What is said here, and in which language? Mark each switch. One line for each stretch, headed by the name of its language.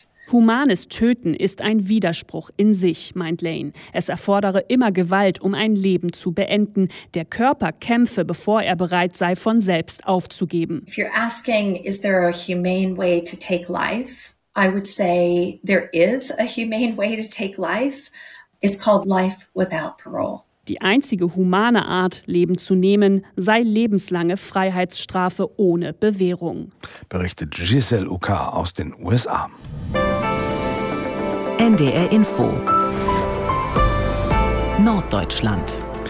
German: Humanes Töten ist ein Widerspruch in sich, meint Lane. Es erfordere immer Gewalt, um ein Leben zu beenden. Der Körper kämpfe, bevor er bereit sei, von selbst aufzugeben.
English: If you're asking, is there a humane way to take life? I would say there is a humane way to take life. It's called life without parole.
German: Die einzige humane Art, Leben zu nehmen, sei lebenslange Freiheitsstrafe ohne Bewährung. Berichtet Giselle Uccar aus den USA. NDR Info. Norddeutschland.